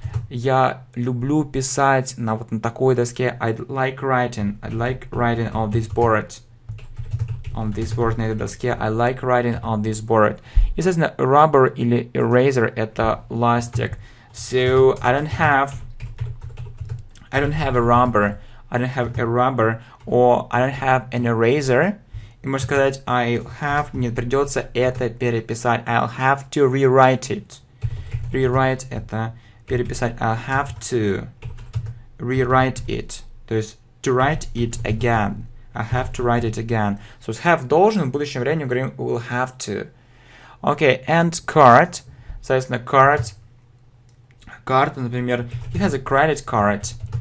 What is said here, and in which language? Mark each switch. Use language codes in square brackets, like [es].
[ru] Я люблю писать на такой доске. [en] I'd like writing on this board. On this board, [ru] на этой доске. [en] I like writing on this board. [ru] И, соответственно, rubber или eraser это ластик. [en] So I don't have a rubber. I don't have a rubber. Or I don't have an eraser. [ru] И можно сказать [en] I'll have, [ru] мне придется это переписать. [en] I'll have to rewrite it. [ru] Rewrite это переписать. [en] I'll have to rewrite it. [ru] То есть [en] to write it again. I'll have to write it again. [ru] So have должен, в будущем времени говорим [en] will have to. Okay, and card. Соответственно, card. [ru] Карта, например, [en] he has a credit card.